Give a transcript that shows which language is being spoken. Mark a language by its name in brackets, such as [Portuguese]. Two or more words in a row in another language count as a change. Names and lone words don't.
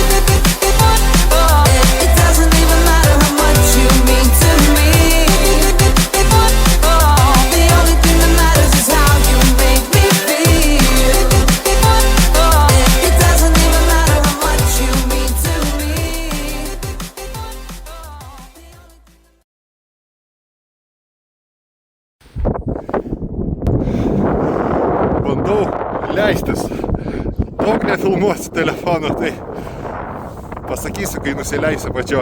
[English] It doesn't even matter how much you mean to me. The only thing that matters is how you make me feel. It doesn't even matter how much you mean to me. [Lithuanian] Bandau leistis. Daug nefilmuosiu telefonu, tai pasakysiu, kai nusileisiu pačioj.